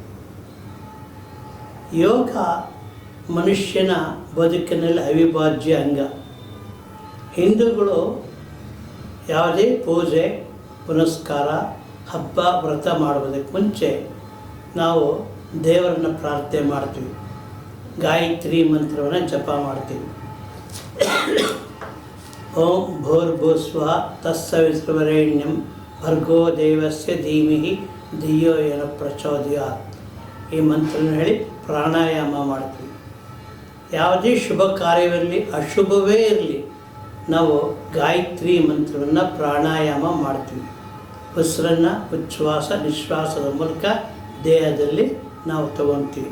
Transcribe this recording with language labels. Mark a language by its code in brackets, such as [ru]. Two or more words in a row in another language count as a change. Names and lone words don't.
[kn] ಯೋಗ ಮನುಷ್ಯನ ಬದುಕಿನಲ್ಲಿ ಅವಿಭಾಜ್ಯ ಅಂಗ. ಹಿಂದೂಗಳು ಯಾವುದೇ ಪೂಜೆ ಪುನಸ್ಕಾರ ಹಬ್ಬ ವ್ರತ ಮಾಡುವುದಕ್ಕೆ ಮುಂಚೆ ನಾವು ದೇವರನ್ನು ಪ್ರಾರ್ಥನೆ ಮಾಡ್ತೀವಿ. ಗಾಯತ್ರಿ ಮಂತ್ರವನ್ನು ಜಪ ಮಾಡ್ತೀವಿ. [sa] ಓಂ ಭೂರ್ಭುವಸ್ವಃ ತತ್ಸವಿತುರ್ವರೆಣ್ಯಂ ಭರ್ಗೋ ದೇವಸ್ಯ ಧೀಮಹಿ ಧಿಯೋ ಯೋ ಪ್ರಚೋದಯಾತ್ [kn] ಈ ಮಂತ್ರವನ್ನು ಹೇಳಿ ಪ್ರಾಣಾಯಾಮ ಮಾಡ್ತೀವಿ. ಯಾವುದೇ ಶುಭ ಕಾರ್ಯವಿರಲಿ ಅಶುಭವೇ ಇರಲಿ ನಾವು ಗಾಯತ್ರಿ ಮಂತ್ರವನ್ನು ಪ್ರಾಣಾಯಾಮ ಮಾಡ್ತೀವಿ. ಉಸಿರನ್ನು ಉಚ್ಛ್ವಾಸ ನಿಶ್ವಾಸದ ಮೂಲಕ ದೇಹದಲ್ಲಿ ನಾವು ತಗೊತೀವಿ.